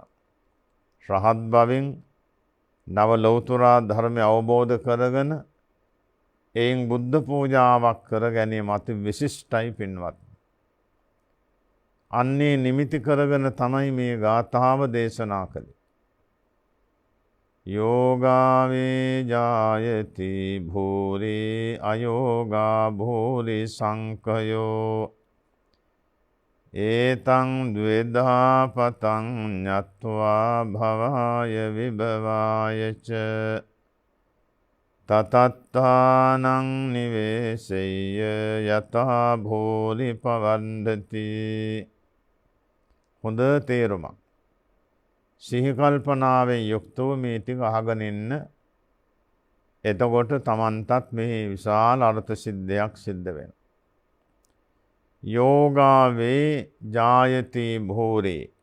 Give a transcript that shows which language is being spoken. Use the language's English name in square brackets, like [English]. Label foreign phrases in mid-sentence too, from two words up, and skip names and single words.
[Sinhala] රහත් බවින් නව ලෞතුරා ධර්මය අවබෝධ කරගෙන එයින් බුද්ධ පූජාවක් කර ගැනීම අති විශිෂ්ටයි පින්වත්. අන්නේ නිමිති කරගෙන තමයි මේ ගාථාව දේශනා කළේ. [Pali] යෝගාවේ ජායති භූරි අයෝගා භූරි සංකයෝ ඒතං ද්වේදා පතං ඤත්වා භවාය විභවායච තතත්තානං නිවේසෙය්‍ය යතා භූරි පවන්දති. [Sinhala] හොඳ තේරුමක්. සිහි කල්පනාවෙන් යුක්තව මේ ටික අහගෙන ඉන්න. එතකොට තමන්ටත් මේ විශාල අර්ථ සිද්ධියක් සිද්ධ වෙනවා. [Pali] යෝගාවේ ජායති භූරි.